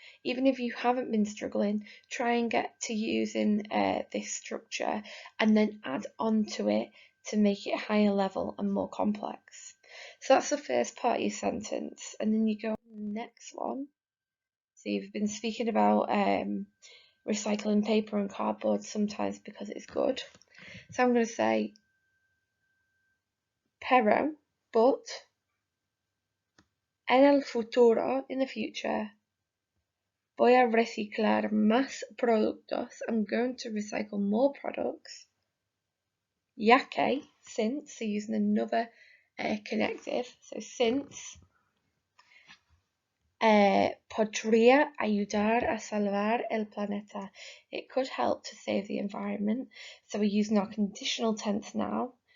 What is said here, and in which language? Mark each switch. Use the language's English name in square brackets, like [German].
[English] Even if you haven't been struggling, try and get to using this structure and then add on to it to make it higher level and more complex. So that's the first part of your sentence, and then you go on to the next one. So you've been speaking about recycling paper and cardboard sometimes because it's good. So I'm going to say pero, but, [Spanish] en el futuro, [English] in the future, [Spanish] voy a reciclar más productos. [English] I'm going to recycle more products. [Spanish] Ya que, [English] since, so using another connective, so since, [Spanish] podría ayudar a salvar el planeta. [English] It could help to save the environment. So we're using our conditional tense now.